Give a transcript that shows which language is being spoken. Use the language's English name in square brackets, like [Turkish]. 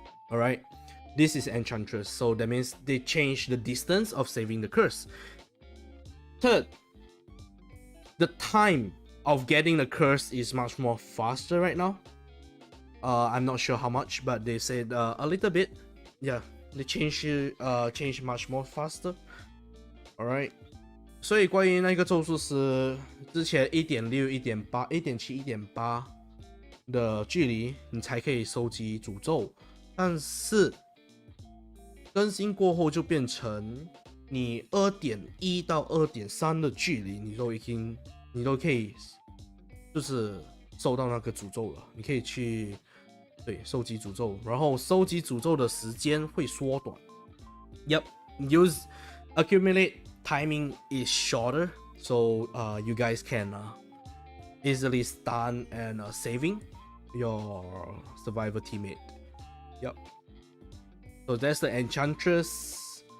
[English] All right, this is Enchantress, so that means they change the distance of saving the curse. Third, the time of getting the curse is much more faster right now. I'm not sure how much, but they said a little bit. Yeah, they change much more faster. [Chinese] Alright, 所以关于那个咒术师之前1.6、1.8、1.7、1.8的距离，你才可以收集诅咒，但是更新过后就变成你2.1到2.3的距离，你都可以就是收到那个诅咒了，你可以去收集诅咒，然后收集诅咒的时间会缩短。 [English] Yep, use accumulate timing is shorter, so you guys can easily stun and saving your survivor teammate. Yep. So that's the Enchantress.